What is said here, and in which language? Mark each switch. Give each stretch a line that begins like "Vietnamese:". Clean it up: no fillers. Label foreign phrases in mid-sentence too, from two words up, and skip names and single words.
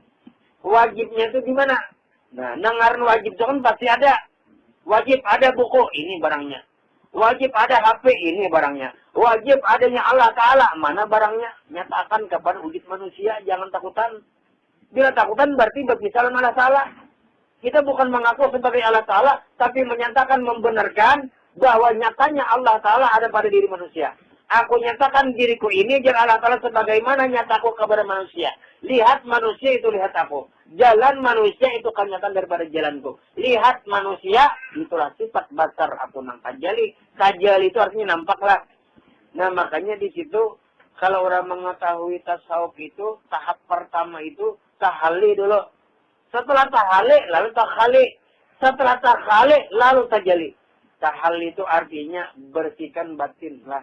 Indonesian: Wajibnya itu di mana?
Banjar: Nah, nangaran wajib itu kan pasti ada. Wajib ada buku, ini barangnya.
Indonesian: Wajib ada HP, ini barangnya. Wajib adanya Allah Ta'ala, mana barangnya? Nyatakan kepada wujud manusia, jangan takutan. Bila takutan berarti berbicara Allah Ta'ala. Kita bukan mengaku sebagai Allah Ta'ala, tapi menyatakan, membenarkan bahwa nyatanya Allah Ta'ala ada pada diri manusia.
Banjar: Aku nyatakan diriku ini jar Allah Ta'ala sebagaimana nyataku kepada manusia.
Indonesian: Lihat manusia itu lihat aku. Jalan manusia itu kenyataan daripada jalanku.
Banjar: Lihat manusia, itulah sifat basar aku nang tajali.
Indonesian: Tajali itu artinya nampaklah. Nah makanya di situ kalau orang mengetahui tasawuf itu tahap pertama itu tahali dulu. Setelah tahali lalu takhali. Setelah takhali lalu tajali. Tahali itu artinya bersihkan batin lah.